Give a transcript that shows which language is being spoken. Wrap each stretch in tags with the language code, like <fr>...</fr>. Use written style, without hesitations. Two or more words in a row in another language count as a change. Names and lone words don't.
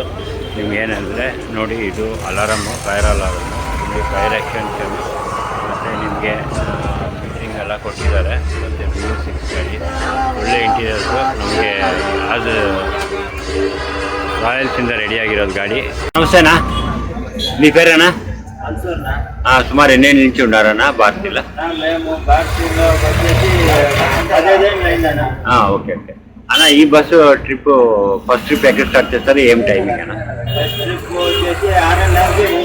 <kn>ನಿಮ್ಗೆ ಏನಂದರೆ ನೋಡಿ, ಇದು ಅಲಾರಮ್ಮು,</kn> <en>fire alarm,</en> <kn>ನಿಮಗೆ</kn> <en>fire extension</en> <kn>ಮತ್ತು ನಿಮಗೆ ಫಿಟ್ಟಿಂಗ್ ಎಲ್ಲ ಕೊಟ್ಟಿದ್ದಾರೆ. ಮತ್ತು BS6 ಗಾಡಿ ಒಳ್ಳೆ ಇಂಟೀರಿಯರ್ಸು, ನಮಗೆ ಅದು ರಾಯಲ್ಸಿಂದ ರೆಡಿಯಾಗಿರೋದು ಗಾಡಿ.</kn> <te>నమస్తేనా, మీ పేరేనా? సుమారు ఎన్ని నుంచి ఉన్నారన్నా భారతీయుల? మేము భారతీయులో వచ్చేసి 15 ఏళ్ళు అయిందన్న.</te> <en>okay okay</en> <te>అన్న. ఈ</te> <en>bus trip first trip</en> <te>ఎక్కడ స్టార్ట్ చేస్తారు, ఏం టైమింగ్ అన్న?</te> <en>first trip</en> <te>వచ్చేసి 6:30కి</te>